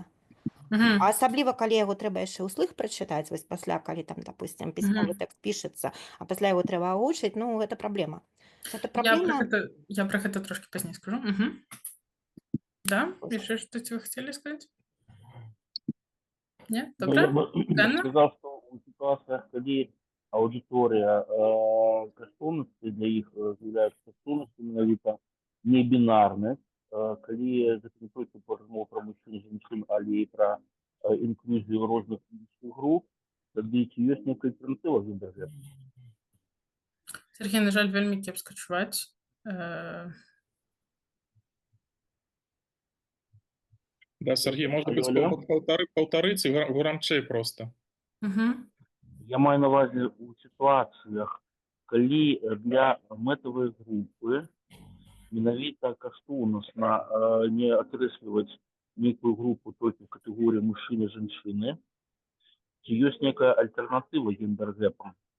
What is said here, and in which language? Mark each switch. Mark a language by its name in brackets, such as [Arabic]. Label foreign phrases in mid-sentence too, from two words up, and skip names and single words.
[Belarusian] А асабліва, калі яго трэба яшчэ ўслых прачытаць, вось пасля, калі там, допустим, пісьмовы тэкст пішацца, а пасля яго трэба агучыць, ну, гэта праблема. Я пра гэта трошкі пазней скажу. Да? Яшчэ штось вы хацелі сказаць? Не? Добра? [Russian] Я сказал, что у ситуациях, [Belarusian] калі аудитория каштоўнасці для іх з'яўляюцца каштоўнасці менавіта не бінарнасць, калі гэта не толькі размова пра мужчын і жанчын, але і пра інклюзію розных іншых груп, тады ці ёсць нейкая альтэрнатыва гендер-гэпу? Сергей, на жаль, вельмі кепска чуваць. Да, Сергей, [Russian] может быть, [Belarusian] паўтарыце гурамчэй просто. Я маю на ўвазе у сітуацыях, калі для мэтавай групы менавіта каштоўнасна не акрэсліваць нейкую групу толькі ў катэгорыі мужчыны і жанчыны, ці ёсць нейкая альтэрнатыва гендер-гэпам?